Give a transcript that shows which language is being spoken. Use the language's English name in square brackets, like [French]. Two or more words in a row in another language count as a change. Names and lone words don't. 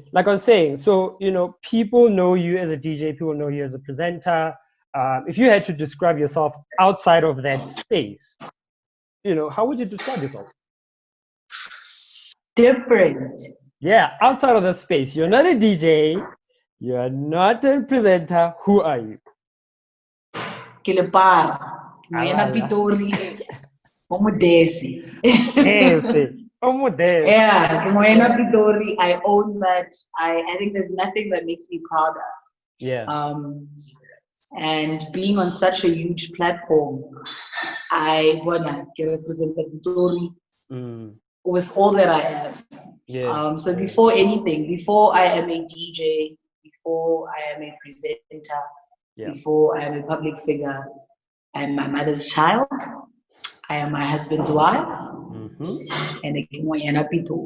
[English] Like I was saying, so people know you as a DJ, people know you as a presenter. If you had to describe yourself outside of that space, how would you describe yourself? Different. Yeah, outside of the space. You're not a DJ. You're not a presenter. Who are you? Kilipar. Moyena Pitori. Omodesi. Yeah, Moyena Pitori. I own that. I think there's nothing that makes me prouder. Yeah. And being on such a huge platform, I wanna represent Pitori with all that I am. Yeah. So before anything, before I am a DJ, before I am a presenter, before I am a public figure, I am my mother's child, I am my husband's wife, and a Pitori.